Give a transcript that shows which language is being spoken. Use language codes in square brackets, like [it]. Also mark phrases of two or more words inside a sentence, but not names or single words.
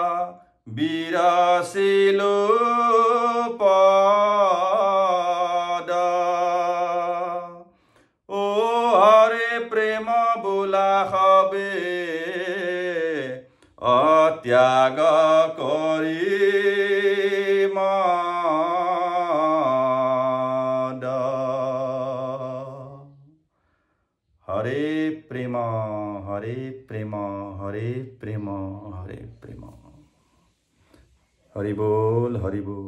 [as] বিৰচিলো পদ ও হৰে প্ৰেম বোলা সবে অত্যাগ কৰি মদ [bn] হরে প্রেম হরে প্রেম হরে প্রেম হরে প্রেম। হরি বল হরি বল।